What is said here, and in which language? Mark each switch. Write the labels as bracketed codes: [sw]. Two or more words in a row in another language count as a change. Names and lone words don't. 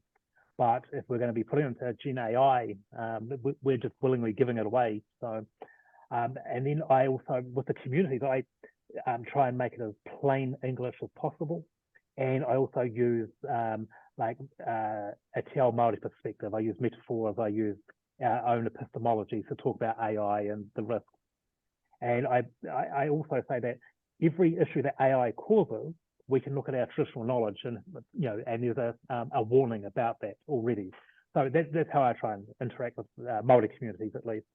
[en] But if we're going to be putting it into Gen AI, we're just willingly giving it away. So, and then I also, with the communities, I try and make it as plain English as possible. And I also use like a [mi] te ao Māori [en] perspective. I use metaphors, I use our own epistemology to talk about AI and the risks. And I also say that every issue that AI causes, we can look at our traditional knowledge, and and there's a warning about that already. So that's how I try and interact with Māori communities, at least.